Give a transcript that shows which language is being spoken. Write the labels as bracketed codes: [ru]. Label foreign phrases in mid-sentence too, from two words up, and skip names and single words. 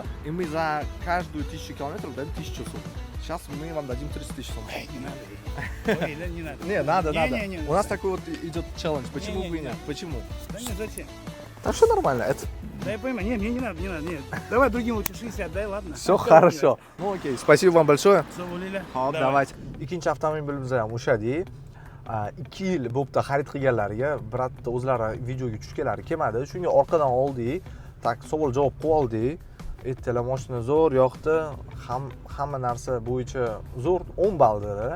[ru] И мы за каждую 1000 километров даем 1000 сум. Сейчас мы вам дадим 30 тысяч сум. Эй, не надо. Ой, да не надо. Не, надо. Не, У нас такой вот идет челлендж. Почему Не, бы и не нет? надо. Почему? Да нет, зачем? Да все нормально. Это Да я пойму. Нет, мне не надо, нет. Давай другим лучше 60, дай, ладно? все хорошо. Ну окей, спасибо вам большое. [uz] Savolilar. [ru] Hop, давайте. [uz] Ikkinchi avtomobilimizni ham ushadik. 2 yil bo'pti xarid qilganlarga birotta o'zlari videoga tushganlari kelmadi. Shunga orqadan oldik. Tak savol javob qilib oldik. Aytdilar, mashina zo'r, yoqdi. Hamma narsa bo'yicha zo'r, 10 ball dedi.